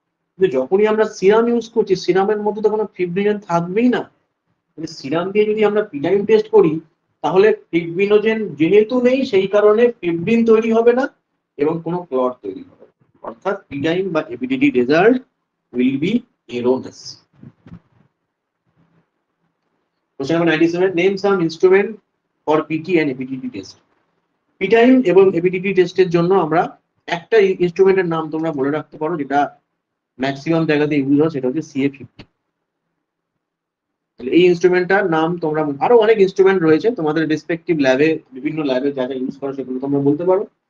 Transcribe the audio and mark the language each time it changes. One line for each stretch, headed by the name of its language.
Bangla: কিন্তু যখনই আমরা সিরাম ইউজ করছি, সিরামের মধ্যে তো কোনো ফিব্রিনোজেন থাকবেই না। সিরাম দিয়ে যদি আমরা পিটাইন টেস্ট করি, তাহলে ফিব্রিনোজেন যেহেতু নেই, সেই কারণে ফিব্রিন তৈরি হবে না এবং কোনো ক্লট তৈরি হবে না। অর্থাৎ পিটাইন বা এপিডিটি result
English: will be erroneous. Question number 97. Name some instrument for PT and APDT test.
Bangla: পিটাইন এবং এপিডিটি টেস্টের জন্য আমরা একটা ইনস্ট্রুমেন্টের নাম তোমরা মনে রাখতে পারো, যেটা ম্যাক্সিমাম জায়গাতে ইউজ হয়, সেটা হচ্ছে CA50। এই ইনস্ট্রুমেন্টটার নাম তোমরা, আরো অনেক ইনস্ট্রুমেন্ট রয়েছে তোমাদের রেসপেক্টিভ ল্যাবে, বিভিন্ন ল্যাবে যা যা ইউজ করো সেগুলো তোমরা বলতে পারো।